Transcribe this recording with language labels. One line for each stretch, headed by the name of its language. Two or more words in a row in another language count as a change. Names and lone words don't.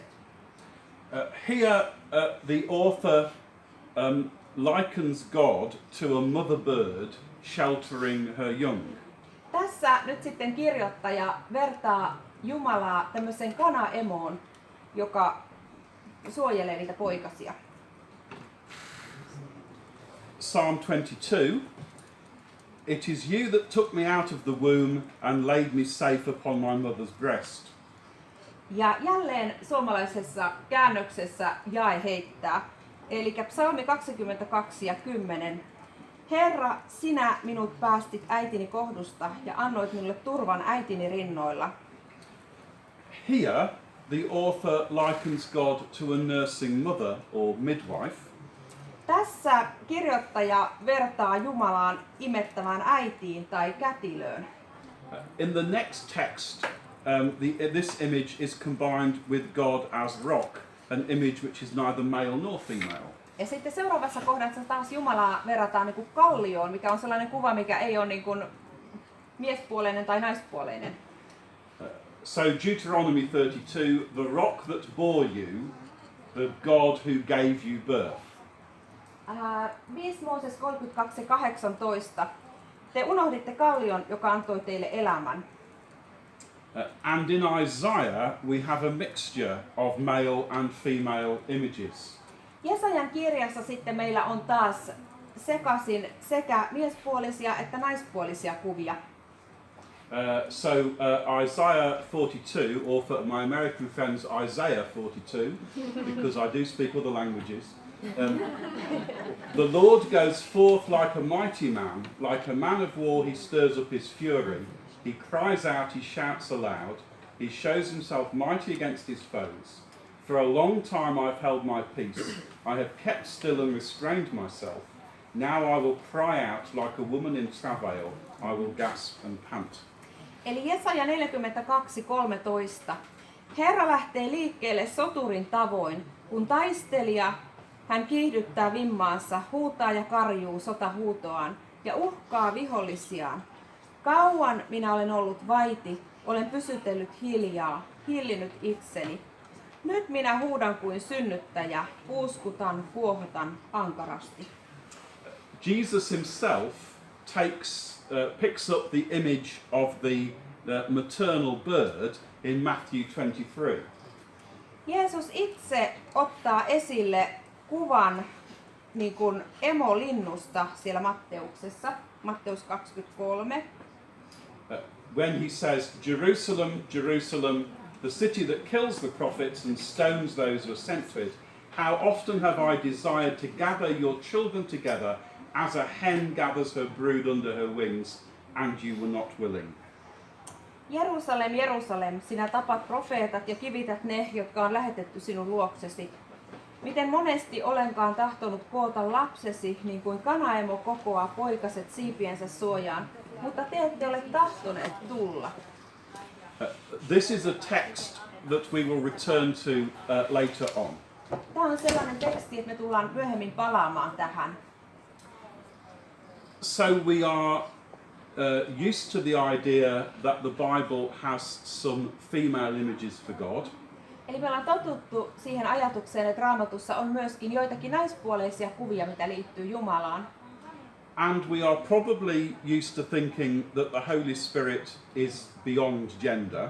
English: Here the author likens God to a mother bird sheltering her young.
Finnish: Tässä nyt sitten kirjoittaja vertaa Jumalaa tämmöiseen kanaemoon, joka suojelee niitä poikasia.
English: Psalm 22. It is you that took me out of the womb and laid me safe upon my mother's breast.
Finnish: Ja jälleen suomalaisessa käännöksessä jae heittää, eli psalmi 22 ja 10. Herra, sinä minut päästit äitini kohdusta ja annoit minulle turvan äitini rinnoilla.
English: Here the author likens God to a nursing mother or midwife.
Finnish: Tässä kirjoittaja vertaa Jumalaan imettävään äitiin tai kätilöön.
English: In the next text, this image is combined with God as rock, an image which is neither male nor female.
Finnish: Ja sitten seuraavassa kohdassa taas Jumalaa verrataan niin kuin kallioon, mikä on sellainen kuva, mikä ei ole niin kuin miespuoleinen tai naispuoleinen.
English: So Deuteronomy 32, the rock that bore you, the God who gave you birth.
Finnish: 5 Mooses 32 ja 18. Te unohditte kallion, joka antoi teille elämän.
English: And in Isaiah we have a mixture of male and female images.
Finnish: Jesajan kirjassa sitten meillä on taas sekaisin sekä miespuolisia että naispuolisia kuvia.
English: Isaiah 42, or for my American friends, Isaiah 42, because I do speak other languages. The Lord goes forth like a mighty man, like a man of war he stirs up his fury. He cries out, he shouts aloud, he shows himself mighty against his foes. For a long time I've held my peace, I have kept still and restrained myself. Now I will cry out like a woman in travail, I will gasp and pant.
Finnish: Eli Jesaja 42:13. Herra lähtee liikkeelle soturin tavoin, kun taistelija hän kiihdyttää vimmaansa, huutaa ja karjuu sotahuutoaan ja uhkaa vihollisiaan. Kauan minä olen ollut vaiti, olen pysytellyt hiljaa, hillinyt itseni. Nyt minä huudan kuin synnyttäjä, puuskutan, kuohotan ankarasti.
English: Jesus himself picks up the image of the maternal bird in Matthew 23.
Finnish: Jeesus itse ottaa esille kuvan niin kuin emolinnusta siellä Matteuksessa, Matteus 23.
English: When he says, Jerusalem, Jerusalem, the city that kills the prophets and stones those who are sent to it, how often have I desired to gather your children together as a hen gathers her brood under her wings, and you were not willing.
Finnish: Jerusalem, Jerusalem, sinä tapat profeetat ja kivität ne, jotka on lähetetty sinun luoksesi. Miten monesti olenkaan tahtonut koota lapsesi, niin kuin kanaemo kokoaa poikaset siipiensä suojaan, mutta te ette ole tahtoneet tulla.
English: This is a text that we will return to later on.
Finnish: Tämä on sellainen teksti, että me tullaan myöhemmin palaamaan tähän.
English: So we are used to the idea that the Bible has some female images for God.
Finnish: Eli me ollaan totuttu siihen ajatukseen, että Raamatussa on myöskin joitakin naispuoleisia kuvia, mitä liittyy Jumalaan.
English: And we are probably used to thinking that the Holy Spirit is beyond gender.